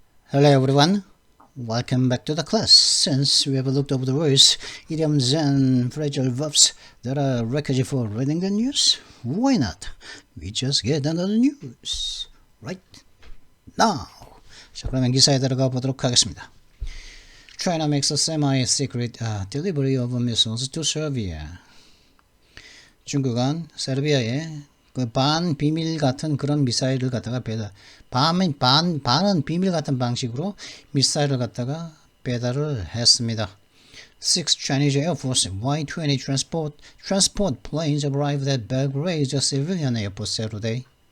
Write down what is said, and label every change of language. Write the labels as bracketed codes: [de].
[en] Hello everyone, welcome back to the class. Since we have looked over the words, idioms and phrasal verbs that are requisite for reading the news, why not? We just get another news right now. [ko] 자, 그러면 기사에 들어가 보도록 하겠습니다. [en] China makes a semi-secret delivery of missiles to Serbia. [ko] 중국은 세르비아에 그 반 비밀 같은 그런 미사일을 갖다가 반은 비밀 같은 방식으로 미사일을 갖다가 배달을 했습니다. [en] Six Chinese Air Force Y-20 transport planes arrived at Belgrade civilian airport Saturday.